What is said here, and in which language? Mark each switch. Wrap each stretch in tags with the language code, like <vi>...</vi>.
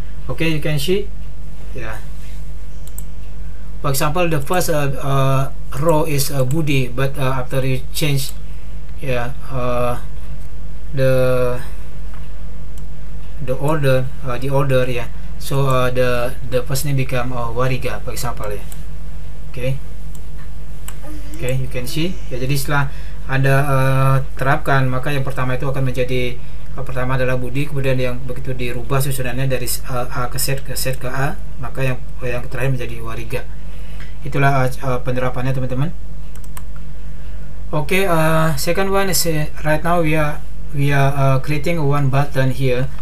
<en>Okay, you can see, for example, the first row is Budi, but after you change, the order, so the first name become Wariga, for example, ya. Okay, you can see, ya.</en> <id>Jadi setelah Anda terapkan, maka yang pertama itu akan menjadi pertama adalah Budi, kemudian yang begitu dirubah susunannya dari A ke Z ke A, maka yang terakhir menjadi Wariga. Itulah penerapannya teman-teman.</id> <en>Okay, second one is right now we are creating one button here.</en>